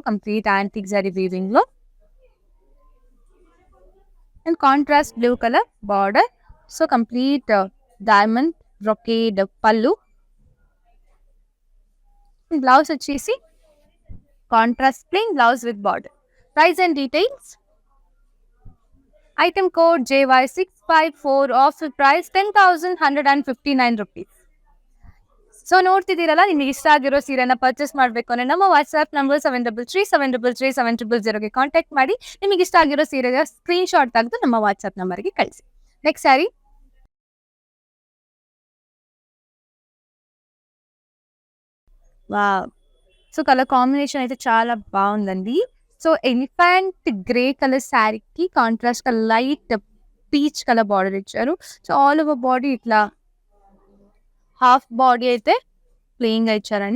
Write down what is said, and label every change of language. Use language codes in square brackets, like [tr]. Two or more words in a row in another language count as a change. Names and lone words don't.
[en] complete antique zari weavingలో. and contrast blue colour border. so, complete diamond brocade పళ్ళు. blouse వచ్చేసి contrast plain blouse with border. price and details. Item code JY654 offer price 10,159 rupees. [kn] ಸೊ ನೋಡ್ತಿದ್ದೀರಲ್ಲ, ನಿಮಗೆ ಇಷ್ಟ ಆಗಿರೋ ಸೀರೆನ ಪರ್ಚೇಸ್ ಮಾಡಬೇಕು ಅಂದರೆ ನಮ್ಮ ವಾಟ್ಸ್ಆ್ಯಪ್ ನಂಬರ್ 7337337000ಗೆ ಕಾಂಟ್ಯಾಕ್ಟ್ ಮಾಡಿ ನಿಮಗೆ ಇಷ್ಟ ಆಗಿರೋ ಸೀರೆಯ [en] screen shot [kn] ತೆಗೆದು ನಮ್ಮ ವಾಟ್ಸ್ಆ್ಯಪ್ ನಂಬರ್ಗೆ ಕಳಿಸಿ. [en] next saree wow! [te] సో, [en] colour combination [te] అయితే చాలా బావుందండి. [en] so, elephant grey colour sareeకి contrastగా light peach colour border ఇచ్చారు. so, all over body ఇట్లా half body అయితే plainగా ఇచ్చారండి.